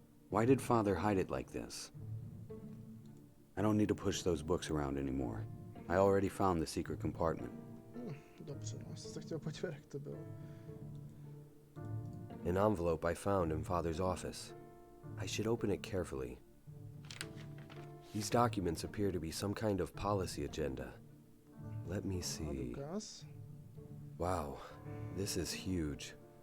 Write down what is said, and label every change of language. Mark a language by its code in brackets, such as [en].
[en] Why did father hide it like this? I don't need to push those books around anymore. I already found the secret compartment. [cs] Dobře, no, jsem se chtěl podívat, jak to bylo. [en] An envelope I found in father's office. I should open it carefully. These documents appear to be some kind of policy agenda. Let me [cs] A [en] see. [cs] důkaz. [en] Wow, this is huge.